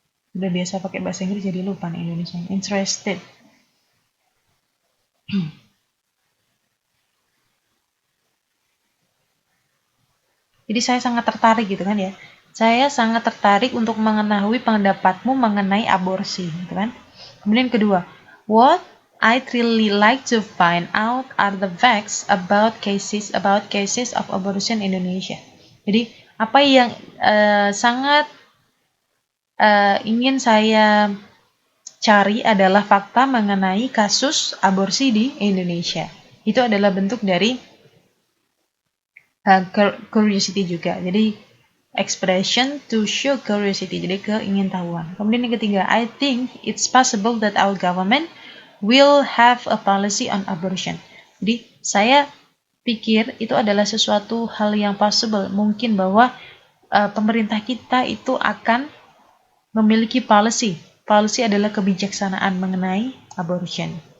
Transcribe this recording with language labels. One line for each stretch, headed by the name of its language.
Indonesian: Udah biasa pakai bahasa Inggris jadi lupa nih Indonesia. Interested. Jadi saya sangat tertarik gitu kan ya. Saya sangat tertarik untuk mengetahui pendapatmu mengenai aborsi, gitu kan. Kemudian kedua,
English: what I'd really like to find out are the facts about cases of abortion in Indonesia.
Indonesian: Jadi apa yang sangat ingin saya cari adalah fakta mengenai kasus aborsi di Indonesia. Itu adalah bentuk dari curiosity juga. Jadi expression to show curiosity, jadi keingintahuan. Kemudian yang ketiga,
English: I think it's possible that our government will have a policy on abortion.
Indonesian: Jadi saya pikir itu adalah sesuatu hal yang possible, mungkin bahwa pemerintah kita itu akan memiliki policy. Policy adalah kebijaksanaan mengenai abortion.